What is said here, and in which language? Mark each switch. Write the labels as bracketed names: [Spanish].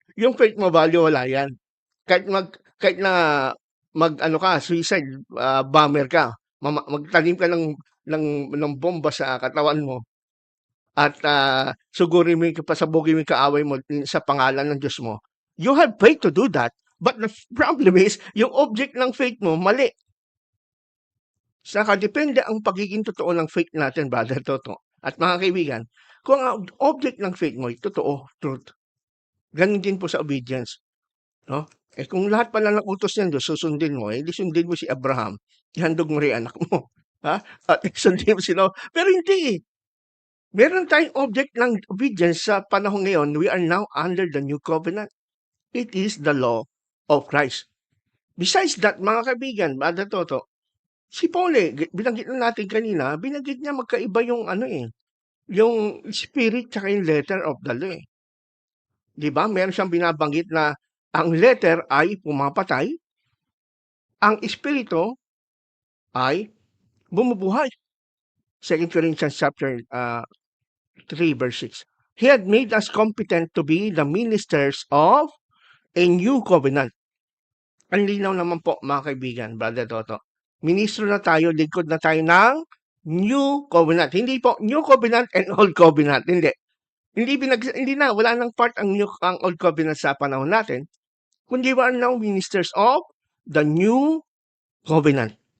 [Filipino] Yung faith mo value, wala yan. Kahit na ano ka, suicide bomber ka, magtanim ka ng bomba sa katawan mo at sugurin mo yung pasabugin mo yung kaaway mo sa pangalan ng Diyos mo. [English] You have faith to do that, but the problem is, [Filipino] yung object ng faith mo, mali. Saka depende ang pagiging totoo ng faith natin, Brother Toto. At mga kaibigan, kung ang object ng faith mo ay totoo, truth, ganun din po sa obedience. No? Kung lahat pala ng utos ng Diyos susundin mo, di sundin mo si Abraham, ihandog mo rin anak mo. Ha? At sundin mo sila. Pero hindi eh. Meron tayong object ng obedience sa panahon ngayon. [English] We are now under the new covenant. It is the law of Christ. Besides that, [Filipino] mga kaibigan, Brother Toto, si Paul binanggit na natin kanina, binanggit niya magkaiba yung yung spirit tsaka yung letter of the law. Di ba? Meron siyang binabanggit na ang letter ay pumapatay, ang espiritu ay bumubuhay. [English] 2 Corinthians chapter 3 verse 6. He had made us competent to be the ministers of a new covenant. [Filipino] Ang linaw naman po mga kaibigan, Brother Toto. Ministro na tayo, lingkod na tayo ng new covenant. Hindi po new covenant and old covenant. Hindi. Hindi na, wala nang part ang old covenant sa panahon natin. Kundi [English] we are now ministers of the new covenant.